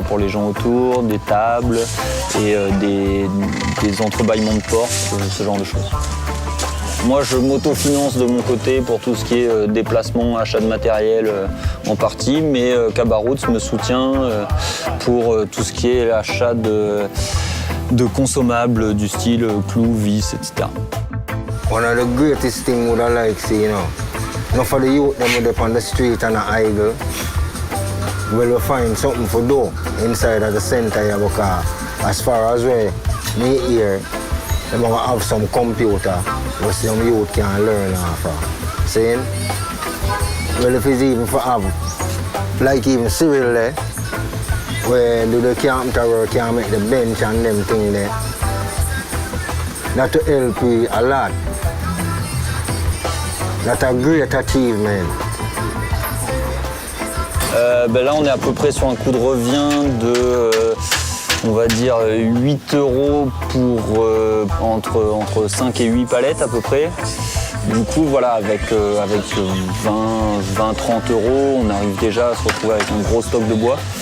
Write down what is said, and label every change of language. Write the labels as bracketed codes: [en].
[fr] pour les gens autour, des tables et des entrebâillements de portes, ce genre de choses. Moi, je m'autofinance de mon côté pour tout ce qui est déplacement, achat de matériel en partie, mais Kabaroots me soutient pour tout ce qui est achat de consommables du style clous, vis, etc. [en] One of the greatest things would I like see, you know. Not for the youth them up on the street and idle. We'll find something for do inside of the center here because as far as me here, they're gonna have some computer where some youth can learn off of. Saying? Well, if it's even for have, like even Cyril there, where do the carpenter work can make the bench and them thing there. That will help we a lot. That's a great achievement. [fr] Là, on est à peu près sur un coût de revient de, on va dire, 8 € pour entre 5 et 8 palettes à peu près. Du coup, voilà, avec 20-30 €, on arrive déjà à se retrouver avec un gros stock de bois.